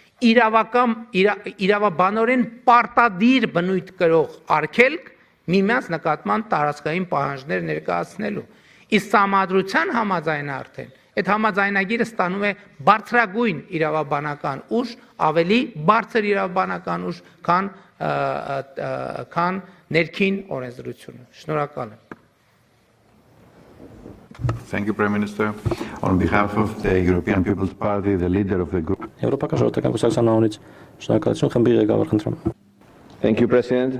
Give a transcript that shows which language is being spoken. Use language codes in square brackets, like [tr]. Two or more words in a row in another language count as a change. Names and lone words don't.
[hy] իրավաբանորեն պարտադիր բնույթ կրող արգելք միմյանց նկատմամբ տարածքային պահանջներ ներկայացնելու։ Իսկ սահմանադրության համաձայնը արդեն այդ համաձայնագիրը ստանում է բարձրագույն իրավաբանական ուժ, ավելի բարձր իրավաբանական ուժ, քան ներքին օրենսդրությունը։ Շնորհակալ եմ։ [en] Thank you, Prime Minister. On behalf of the European People's Party, the leader of the group. [hy] Եվրոպական ժողովրդական կուսակցության անունից շնորհակալություն խմբի ղեկավար խնդրում։ [en] Thank you, President.